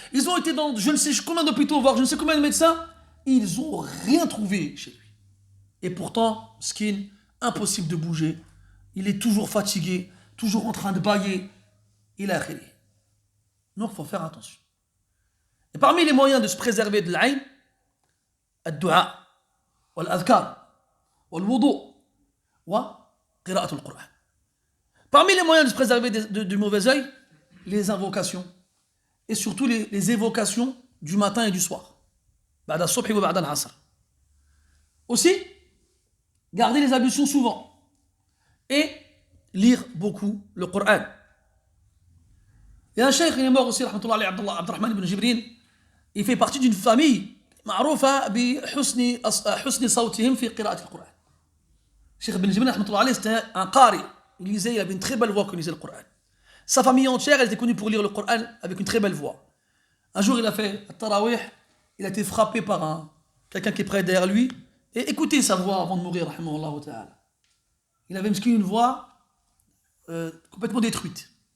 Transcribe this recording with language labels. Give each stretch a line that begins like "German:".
French: Ils ont été dans je ne sais combien d'hôpitaux, voir je ne sais combien de médecins. Ils n'ont rien trouvé chez lui. Et pourtant, skin, impossible de bouger. Il est toujours fatigué, toujours en train de bâiller. Il a khiri. Donc, il faut faire attention. Et parmi les moyens de se préserver de l'aïn, ad-du'a.
Arabic: والأذكار والوضوء وقراءة القرآن.
French: Parmi les moyens de se préserver du mauvais œil, les invocations. Et surtout les évocations du matin et du soir.
Arabic: بعد الصبح وبعد العصر.
French: Aussi, garder les ablutions souvent. Et lire beaucoup le Coran. Il y a un cheikh, il est mort aussi,
Arabic: rahmatullah alayhi,
French: Abdurrahman ibn Jibrin. Il fait partie d'une famille
Arabic: معروفة بحسن صوتهم في قراءة القرآن.
French: Cheikh Ibn Jibrin,
Arabic: rahmatullah alayhi,
French: c'était un qari. Il avait une très belle voix quand il lisait le Coran. Sa famille entière, elle était connue pour lire le Coran avec une très belle voix. Un jour, il a fait Tarawih, il a été frappé par quelqu'un qui est près derrière lui, et écoutez sa voix avant de mourir,
Arabic: rahimahullah ta'ala.
French: Il avait une voix complètement détruite.